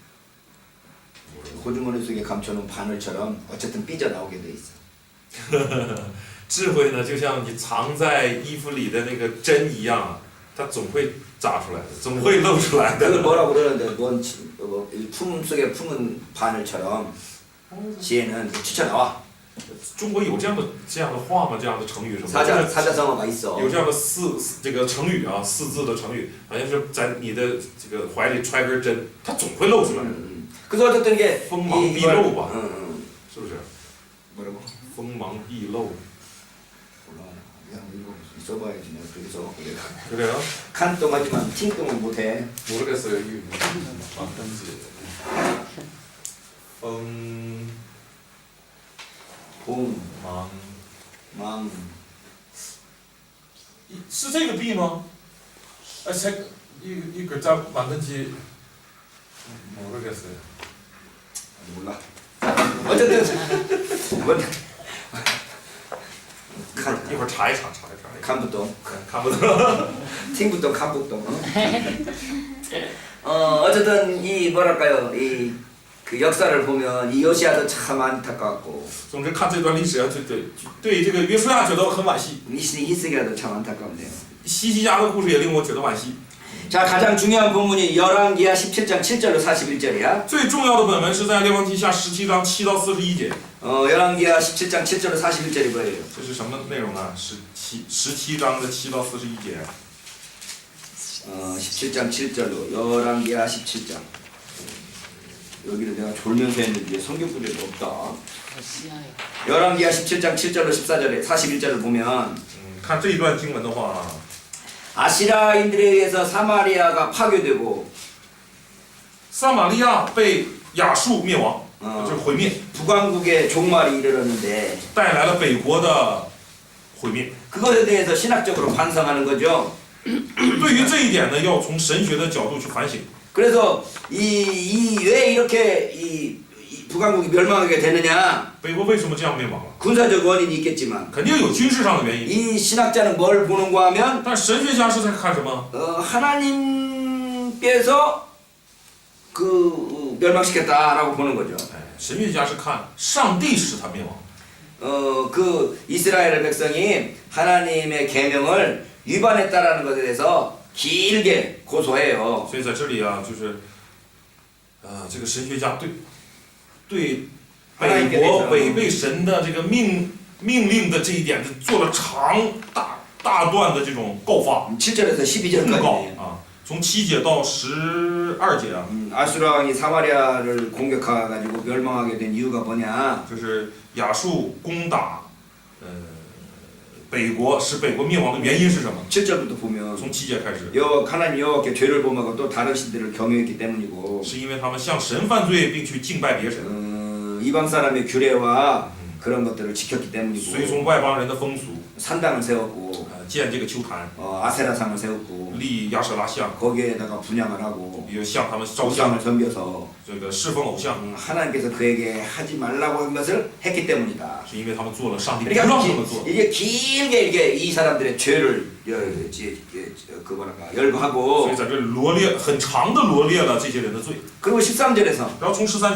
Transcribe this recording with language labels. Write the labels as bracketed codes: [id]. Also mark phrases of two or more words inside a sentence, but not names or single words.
[ko] 호주머니 속에 감춰놓은 바늘처럼 어쨌든 삐져나오게 돼 있어. [zh] 智慧呢，就像你藏在衣服里的那个针一样，它总会扎出来的，总会露出来 [ko] 그걸 [zh] 的。 [ko] 뭐라고 그러는데 품 속에 품은 바늘처럼 지혜는 튀쳐나와. [zh] 中国有这样的话吗？这样的成语什么的？ [ko] 사자성어가 있어. [zh] 有这样的这个成语啊，四字的成语，好像是在你的这个怀里揣根针，它总会露出来的。 [ko] 그래서 어쨌든 이게 [zh] 锋芒毕露吧， 是不是？ [ko] 뭐라고? [zh] 锋芒毕露， [ko] 몰라. 그냥 이거 써봐야지 내가 그래서 내가 그래요? 칸똥하지만 팅똥은 못해. 모르겠어요 이 어떤지. [zh] 锋 [ko] 봄, [zh] 芒 [ko] 망. [zh] 是这个币吗？ [ko] 이 글자 맞는지 모르겠어요. 몰라. 어쨌든 뭐, [zh] 一会儿查一查。看不懂, 看不懂。听不懂，看不懂. [ko] 어쨌든 이 뭐랄까요 이 그 역사를 보면 이 요시아도 참 안타깝고 [zh] 总之看这段历史啊，对这个约书亚觉得很惋惜， [ko] 히스기야도 참 안타까운데요. [zh] 西西家的故事也令我觉得惋惜。 [ko] 자 가장 중요한 본문이 열왕기하 17장 7절로 41절이야. [zh] 最重要的本文是在列王记下17章7到41节。 [ko] 열왕기하 17장 7절로 41절이 뭐예요? [zh] 这是什么内容呢？17章的7到41节。 [ko] 17장 7절로 열왕기하 17장. 여기를 내가 졸면서 했는데 성경 구절이 없다. 열왕기하 17장 7절로 14절에 41절을 보면 [zh] 看这一段经文的话， [ko] 아시라인들에 의해서 사마리아가 파괴되고 [zh] 撒玛利亚被亚述灭亡，就是毁灭， [ko] 북왕국의 종말이 이르렀는데 [zh] 带来了北国的毁灭。 [ko] 그것에 대해서 신학적으로 반성하는 거죠. [zh] 对于这一点呢，要从神学的角度去反省。 [ko] 그래서 왜 이렇게 이 북왕국이 멸망하게 되느냐? [zh] 北国为什么这样灭亡了？ [ko] 군사적 원인이 있겠지만 [zh] 肯定有军事上的原因。 [ko] 이 신학자는 뭘 보는가 하면 [zh] 但神学家是在看什么？ [ko] 하나님께서 그 멸망시켰다라고 보는 거죠. [zh] 神学家是看上帝使他灭亡。 [ko] 그 이스라엘 백성이 하나님의 계명을 위반했다라는 것에 대해서 길게 고소해요. [zh] 所以在这里啊，就是，这个神学家对北国违背神的这个命令的这一点，做了大段的这种告发， [ko] 7절에서 12절까지. [zh] 告啊，从7节到12节啊， [ko] 아수라 왕이 사마리아를 공격해가지고 멸망하게 된 이유가 뭐냐? [zh] 就是亚述攻打北国，使北国灭亡的原因是什么？ [ko] 7절부터 보면 [zh] 从7节开始， [ko] 하나님 여호와께 죄를 범하고 또 다른 신들을 경외했기 때문이고 [zh] 是因为他们向神犯罪，并去敬拜别神。 [ko] 이방 사람의 규례와 그런 것들을 지켰기 [zh] 随 [ko] 때문이고 [zh] 从外邦人的风俗， [ko] 산당을 세웠고 [zh] 建这个丘坛， [ko] 아세라상을 세웠고 [zh] 立亚舍拉像， [ko] 거기에다가 분양을 하고 [zh] 也向他们烧香， [ko] 偶像을 섬겨서 [zh] 这个侍奉偶像， [ko] 하나님께서 그에게 하지 말라고 한 것을 했기 때문이다. [zh] 是因为他们做了上帝不 [ko] 그러니까 [zh] 让他们做。 [ko] 이게 길게 이게 이 사람들의 죄를 그 뭐랄까 열거하고 [zh] 所以在这里罗列很长的罗列了这些人的罪， [ko] 그리고 13절에서 [zh] 然后从13节